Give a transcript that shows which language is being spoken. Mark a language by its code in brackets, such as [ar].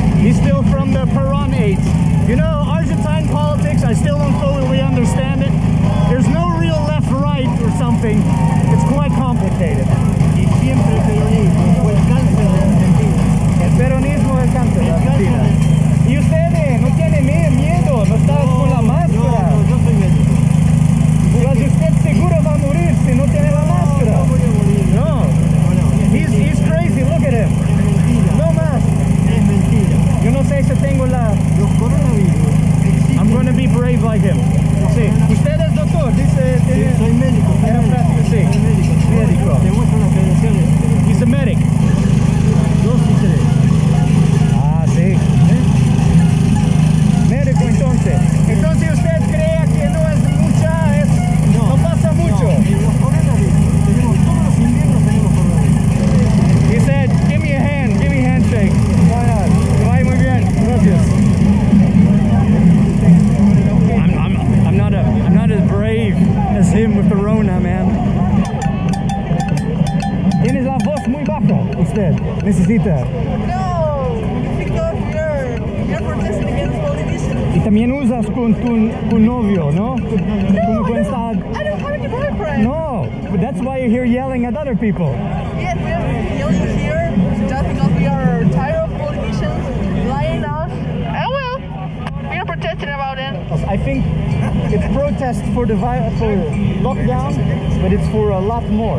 [en] He's still from the Peron age. You know, Argentine politics, I still don't fully understand it. There's no real left-right or something. It's quite complicated. [es] Y siempre el peronismo fue el cáncer de Argentina. El peronismo es el cáncer de Argentina. Y ustedes no tienen miedo, no están con la máscara. No, yo soy médico. Pues usted seguro va a morir si no tiene la máscara. No voy a morir. [en] No. He's crazy, look at him. [es] Es mentira. No más. Es mentira. Yo no sé si tengo la... Los coronavirus existen. [en] I'm gonna be brave like him. [es] Sí. Usted es doctor, dice... Sí, soy médico. Era práctico, sí. Soy médico. Médico. Te muestro las credenciales. [en] He's a medic. [es] 2 y 3. Ah, sí. Médico entonces. Entonces usted cree que no es mucha, no pasa mucho. No, en los coronavirus tenemos todos los inviernos tenemos coronavirus. [en] He said, give me a hand, give me a handshake. Why not? [es] Que vaya muy bien. Gracias. [en] I'm not as brave as him with the Rona, man. [es] Tienes la voz muy baja, usted. Necesita. [en] No, because you're protesting against politicians. [es] Y también usas con tu novio, ¿no? Como está... [en] I don't have any boyfriend. No, but that's why you're here yelling at other people. Yes, we're yelling here just because we are tired of politicians lying us. Oh well, we are protesting about it. I think it's protest for the for lockdown, but it's for a lot more.